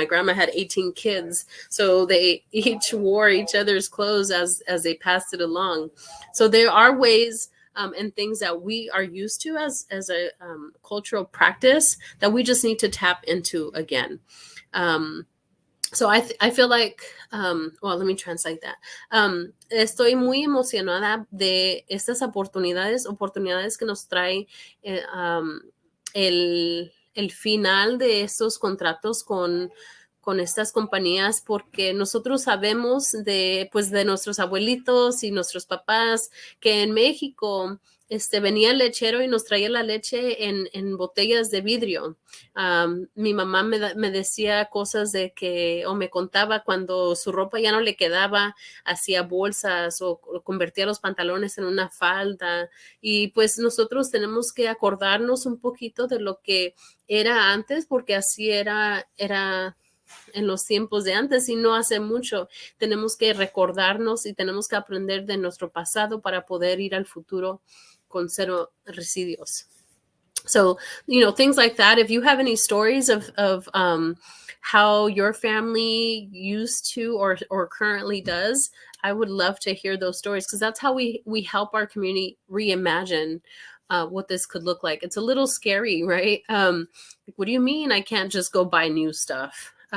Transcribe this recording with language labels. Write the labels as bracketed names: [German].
[English] My grandma had 18 kids. So they each wore each other's clothes as they passed it along. So there are ways and things that we are used to as a cultural practice that we just need to tap into again. So I feel like, well, let me translate that. [Spanish] Estoy muy emocionada de estas oportunidades que nos trae el final de estos contratos con estas compañías, porque nosotros sabemos de nuestros abuelitos y nuestros papás que en México venía el lechero y nos traía la leche en botellas de vidrio. Mi mamá me decía cosas de que, o me contaba cuando su ropa ya no le quedaba, hacía bolsas o convertía los pantalones en una falda. Y pues nosotros tenemos que acordarnos un poquito de lo que era antes, porque así era en los tiempos de antes y no hace mucho. Tenemos que recordarnos y tenemos que aprender de nuestro pasado para poder ir al futuro con cero residuos. [English] So, things like that. If you have any stories of how your family used to or currently does, I would love to hear those stories, because that's how we help our community reimagine what this could look like. It's a little scary, right? What do you mean I can't just go buy new stuff?